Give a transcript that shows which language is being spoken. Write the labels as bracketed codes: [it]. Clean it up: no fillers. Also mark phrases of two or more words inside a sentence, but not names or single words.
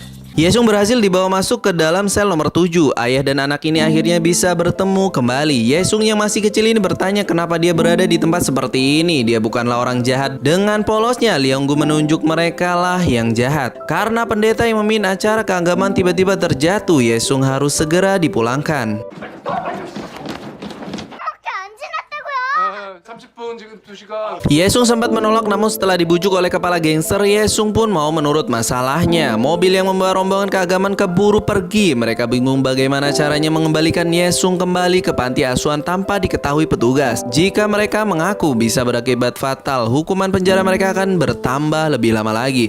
[id] Yesung berhasil dibawa masuk ke dalam sel nomor 7. Ayah dan anak ini akhirnya bisa bertemu kembali. Yesung yang masih kecil ini bertanya kenapa dia berada di tempat seperti ini. Dia bukanlah orang jahat. Dengan polosnya, Leonggu menunjuk mereka lah yang jahat. Karena pendeta yang memimpin acara keagamaan tiba-tiba terjatuh, Yesung harus segera dipulangkan. [ko] 30분 지금 2시간. [id] Yesung sempat menolak, namun setelah dibujuk oleh kepala gangster, Yesung pun mau menurut masalahnya. Mobil yang membawa rombongan keagamaan keburu pergi. Mereka bingung bagaimana caranya mengembalikan Yesung kembali ke panti asuhan tanpa diketahui petugas. Jika mereka mengaku bisa berakibat fatal, hukuman penjara mereka akan bertambah lebih lama lagi.